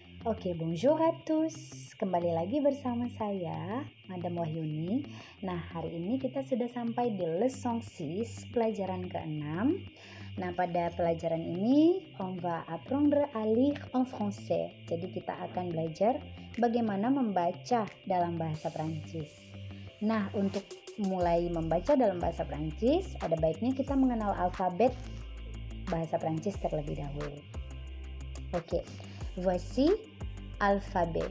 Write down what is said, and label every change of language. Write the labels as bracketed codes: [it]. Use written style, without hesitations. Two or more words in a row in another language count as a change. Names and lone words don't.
[id] Oke, [fr] bonjour à tous. [id] Kembali lagi bersama saya, Madam Wahyuni. Nah, hari ini kita sudah sampai di leçon 6, pelajaran ke-6. Nah, pada pelajaran ini, [fr] on va apprendre à lire en français. [id] Jadi, kita akan belajar bagaimana membaca dalam bahasa Prancis. Nah, untuk mulai membaca dalam bahasa Prancis, ada baiknya kita mengenal alfabet bahasa Prancis terlebih dahulu. Oke, voici alfabet.